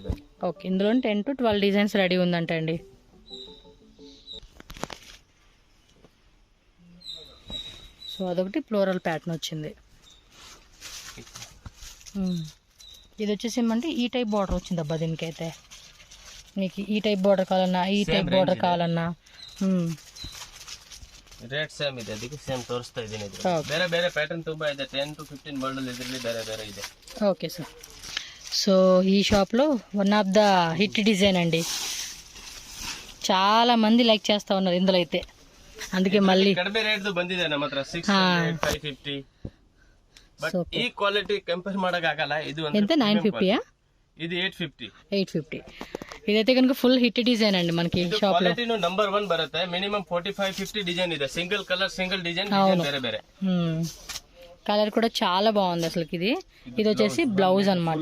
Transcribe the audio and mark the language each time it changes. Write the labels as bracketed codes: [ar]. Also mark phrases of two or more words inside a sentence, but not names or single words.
[te] ఓకే, ఇందులో [en] 10 to 12 designs [te] రెడీ ఉందంటండి. సో అదొకటి [en] floral pattern [te] వచ్చింది. ఇది వచ్చేసి ఏమంటే ఈ [en] type border [te] వచ్చింది అబ్బా. దీనికైతే మీకు ఈ [en] type border [te] కావాలన్నా, ఈ [en] type border [te] కావాలన్నా [en] rate same [kn] ಇದೆ, ಅದಕ್ಕೆ ಸೇಮ್ ತೋರಿಸ್ತಾ ಇದ್ದೀನಿ. ಬೇರೆ ಬೇರೆ ಪ್ಯಾಟರ್ನ್ ತುಂಬಾ ಇದೆ, [en] 10 to 15 model [kn] ಇದರಲ್ಲಿ ಬೇರೆ ಬೇರೆ ಇದೆ. [en] okay sir. [te] సో ఈ షాప్లో [en] one of the hit design [te] అండి, చాలా మంది లైక్ చేస్తా ఉన్నారు ఇందులో అయితే. అందుకే మళ్ళీ [kn] ಕಡಿಮೆ ರೇಟ್ ಬಂದಿದೆ ನಮ್ಮ ಹತ್ರ 600, 550. ಬಟ್ ಈ [en] quality compare [kn] ಮಾಡಕ್ ಆಗಲ್ಲ. ಇದು [te] ఎంత 950 ఇది 850. 850. ఇదైతే కనుక [en] full hit design [te] అండి మనకి షాప్ లో. నంబర్ 1 బರುತ್ತೆ. [en] minimum 45-50 design [te] ಇದೆ. [en] single colour, single design, [kn] ಬೇರೆ ಬೇರೆ [te] కలర్ కూడా చాలా బాగుంది అసలు. ఇది వచ్చేసి బ్లౌజ్ అనమాట.